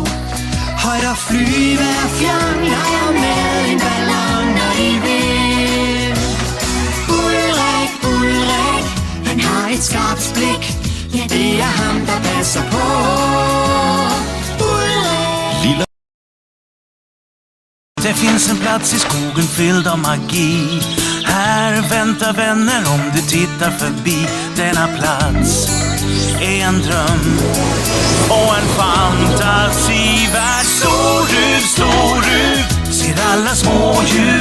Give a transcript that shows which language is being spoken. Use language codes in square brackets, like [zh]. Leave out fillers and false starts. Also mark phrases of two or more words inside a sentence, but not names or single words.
[da] Højt og flyve og fjern, leger med en ballon, når de vil. Ulrik, han har et skarpt blik. Ja, det er ham, der passer på. Ulrik. [sv] Det finns en plats i skogen fylld av magi. Här väntar vänner om du tittar förbi. Denna plats är en dröm och en fantasivärld. Storruv, ser alla smådjur.